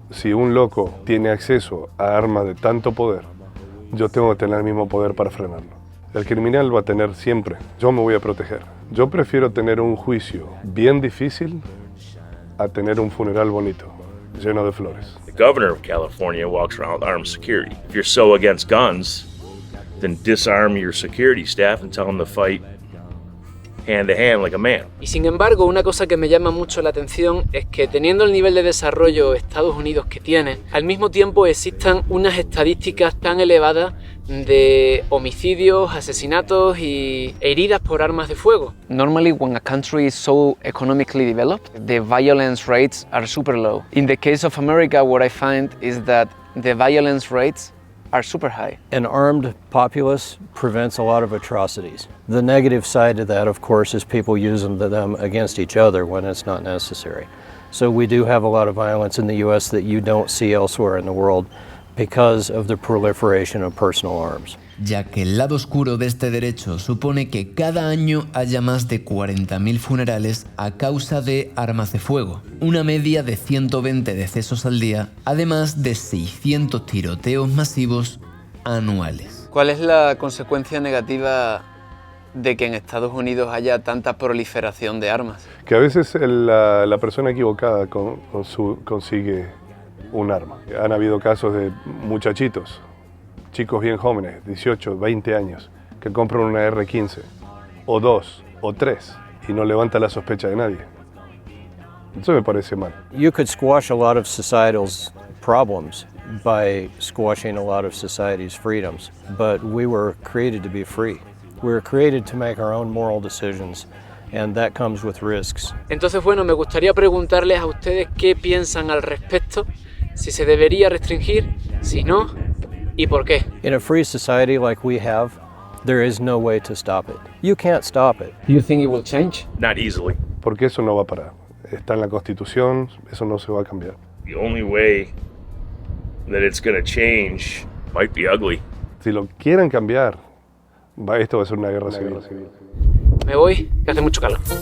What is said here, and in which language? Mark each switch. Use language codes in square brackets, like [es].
[es] Si un loco tiene acceso a armas de tanto poder, yo tengo que tener el mismo poder para frenarlo. El criminal va a tener siempre. Yo me voy a proteger. Yo prefiero tener un juicio bien difícil a tener un funeral bonito, lleno de flores. [en] The governor of California walks around with armed security. If you're so against guns, then disarm your security staff and tell them to fight hand to hand like a man. [es] Y sin embargo, una cosa que me llama mucho la atención es que teniendo el nivel de desarrollo Estados Unidos que tiene, al mismo tiempo existan unas estadísticas tan elevadas de homicidios, asesinatos y heridas por armas de fuego. [en] Normally, when a country is so economically developed, the violence rates are super low. In the case of America, what I find is that the violence rates are super high. An armed populace prevents a lot of atrocities. The negative side of that, of course, is people using them against each other when it's not necessary. So we do have a lot of violence in the U.S. that you don't see elsewhere in the world. because of the proliferation of personal arms. [es] Ya que el lado oscuro de este derecho supone que cada año haya más de 40.000 funerales a causa de armas de fuego, una media de 120 decesos al día, además de 600 tiroteos masivos anuales. ¿Cuál es la consecuencia negativa de que en Estados Unidos haya tanta proliferación de armas? Que a veces la persona equivocada consigue un arma. Han habido casos de muchachitos, chicos bien jóvenes, 18, 20 años, que compran una R-15, o 2, o 3, y no levanta la sospecha de nadie. Eso me parece mal. [en] You could squash a lot of societal's problems by squashing a lot of society's freedoms, but we were created to be free. We were created to make our own moral decisions, and that comes with risks. [es] Entonces, bueno, me gustaría preguntarles a ustedes qué piensan al respecto, si se debería restringir, si no, y por qué. [en] In a free society like we have, there is no way to stop it. You can't stop it. Do you think it will change? Not easily. [es] Porque eso no va a parar. Está en la Constitución, eso no se va a cambiar. [en] The only way that it's going to change might be ugly. [es] Si lo quieren cambiar, esto va a ser una guerra civil. Me voy, que hace mucho calor.